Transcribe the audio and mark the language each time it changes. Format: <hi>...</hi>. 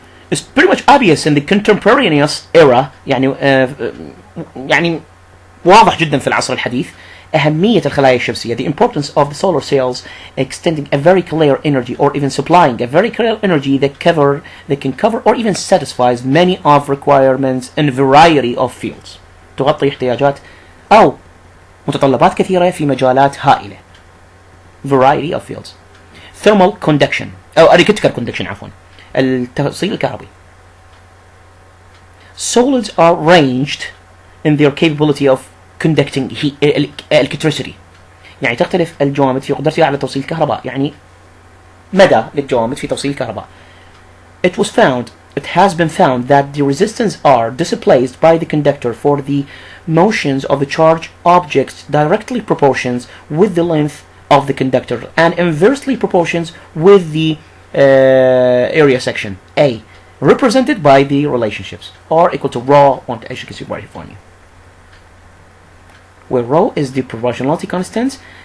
<en>It's pretty much obvious in the contemporaneous era,</en> <ar>يعني واضح جدا في العصر الحديث أهمية الخلايا الشمسية,</ar> <en>the importance of the solar cells extending a very clear energy or even supplying a very clear energy that can cover or even satisfies many of requirements in a variety of fields.</en> <ar>تغطي احتياجات أو متطلبات كثيرة في مجالات هائلة.</ar> <en>Variety of fields. Thermal conduction أو electrical conduction</en> <ar>عفوا, التوصيل الكهربي.</ar> <en>Solids are ranged in their capability of conducting electricity.</en> <ar>يعني تختلف الجوامد في قدرتها على توصيل الكهرباء, يعني مدى للجوامد في توصيل الكهرباء.</ar> <en>It has been found that the resistance are displaced by the conductor for the motions of the charged objects directly proportions with the length of the conductor and inversely proportions with the area section A, represented by the relationships R equal to rho, as you can see right here for you, where rho is the proportionality constant,</en>